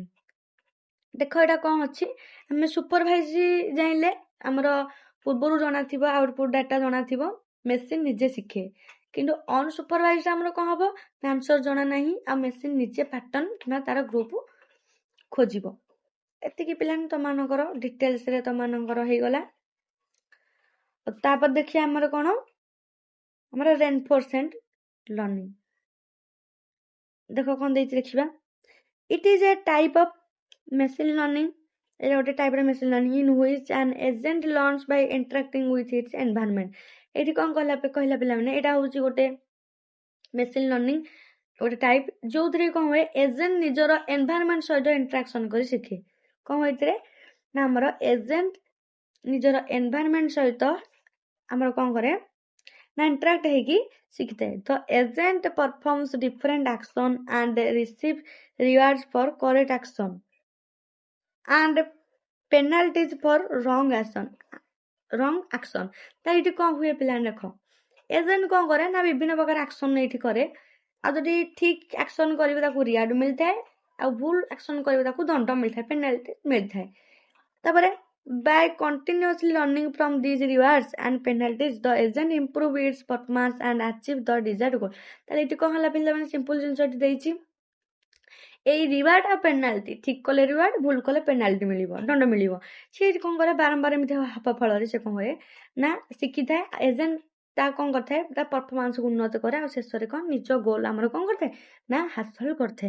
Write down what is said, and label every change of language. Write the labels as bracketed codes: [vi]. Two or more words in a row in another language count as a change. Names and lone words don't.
[or] ଦେଖ ଏଇଟା କଣ ଅଛି ଆମେ ସୁପରଭାଇଜ ଜାଣିଲେ ଆମର ପୂର୍ବରୁ ଜଣାଥିବ [en] output data [or] ଜଣାଥିବ ମେସିନ୍ ନିଜେ ଶିଖେ କିନ୍ତୁ ଅନସୁପରଭାଇଜ ଆମର କଣ ହବ ଆନ୍ସର ଜଣା ନାହିଁ ଆଉ ମେସିନ୍ ନିଜେ ପାଟର୍ନ କିମ୍ବା ତାର ଗ୍ରୁପ ଖୋଜିବ। ଏତିକି ପିଲାମାନେ ତମମାନଙ୍କର ଡିଟେଲ୍ସରେ ତମମାନଙ୍କର ହେଇଗଲା। ତାପରେ ଦେଖିବା ଆମର କଣ ଆମର [en] reinforcement learning [or] ଦେଖ କଣ ଦେଇଛି ଦେଖିବା [en] it is a type of machine learning [or] ଏଇଟା ଗୋଟେ ଟାଇପର [en] machine learning in which an agent learns by interacting with its environment। [or] ଏଇଠି କଣ କହିଲା ପିଲାମାନେ ଏଇଟା ହଉଛି ଗୋଟେ [en] machine learning [or] ଗୋଟେ ଟାଇପ ଯୋଉଥିରେ କଣ ହୁଏ ଏଜେଣ୍ଟ ନିଜର ଏନଭାୟରନମେଣ୍ଟ ସହିତ ଇଣ୍ଟରାକ୍ସନ କରି ଶିଖେ। କଣ ହୋଇଥିରେ ନା ଆମର ଏଜେଣ୍ଟ ନିଜର ଏନଭାୟରନମେଣ୍ଟ ସହିତ ଆମର କଣ କରେ ନା ଇଣ୍ଟରାକ୍ଟ ହେଇକି ଶିଖିଥାଏ। [en] The agent performs different action and receive rewards for correct action and penalties for wrong action [or] ତାହେଲେ ଏଠି କଣ ହୁଏ ପିଲାମାନେ ଦେଖ ଏଜେଣ୍ଟ କଣ କରେ ନା ବିଭିନ୍ନ ପ୍ରକାର ଆକ୍ସନ ଏଇଠି କରେ ଆଉ ଯଦି ଠିକ ଆକ୍ସନ କରିବେ ତାକୁ ରିୱାର୍ଡ ମିଳିଥାଏ ଆଉ ଭୁଲ ଆକ୍ସନ କରିବେ ତାକୁ ଦଣ୍ଡ ମିଳିଥାଏ ପେନାଲ୍ଟି ମିଳିଥାଏ। [en] ତାପରେ by continuously learning from these rewards and penalties the agent improve its performance and achieve the desired goal। [or] ତାହେଲେ ଏଠି କଣ ହେଲା ପିଲାମାନେ ସିମ୍ପଲ ଜିନିଷ ଏଠି ଦେଇଛି ଏଇ ରିୱାର୍ଡ ଆଉ ପେନାଲ୍ଟି ଠିକ କଲେ ରିୱାର୍ଡ ଭୁଲ କଲେ ପେନାଲ୍ଟି ମିଳିବ ଦଣ୍ଡ ମିଳିବ। ସିଏ କଣ କରେ ବାରମ୍ବାର ଏମିତି ହେବା ଫଳରେ ସେ କଣ ହୁଏ ନା ଶିଖିଥାଏ ଏଜେଣ୍ଟ ତା କଣ କରିଥାଏ ତା ପରଫର୍ମାନ୍ସକୁ ଉନ୍ନତ କରେ ଆଉ ଶେଷରେ କଣ ନିଜ ଗୋଲ ଆମର କଣ କରିଥାଏ ନା ହାସଲ କରିଥାଏ।